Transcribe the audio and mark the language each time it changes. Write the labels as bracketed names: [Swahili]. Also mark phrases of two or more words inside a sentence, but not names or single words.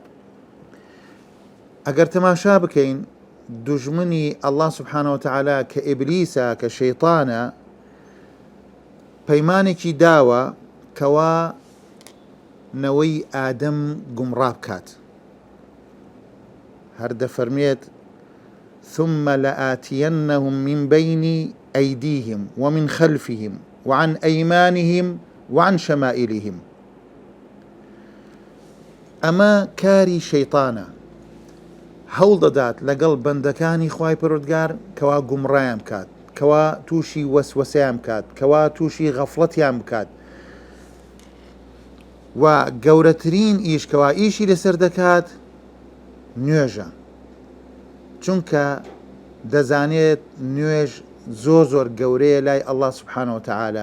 [Central Kurdish] ئەگەر تەماشا بکەین، دوژمنی ئەڵڵا [Arabic] سوبحانەهو وتەعالا [Central Kurdish] کە ئیبلیسە، کە شەیطانە، پەیمانێکی داوە کەوا نەوەی ئادەم گومڕا بکات. هەر دەفەرمێت: [Arabic] ثم لآتينهم من بين أيديهم ومن خلفهم وعن أيمانهم وعن شمائلهم. [Central Kurdish] ئەمە کاری شەیطانە. هەوڵ دەدات لەگەڵ بەندەکانی خوای پەروەردگار کەوا گومڕایان بکات، کەوا تووشی وەسوەسەیان بکات، کەوا تووشی غەفڵەتیان بکات. و گەورەترین ئیش کەوا ئیشی لەسەر دەکات نوێژە، چونکە دەزانێت نوێژ زۆر زۆر گەورەیە لای ئەڵڵا [Arabic] سوبحانەهو وتەعالا.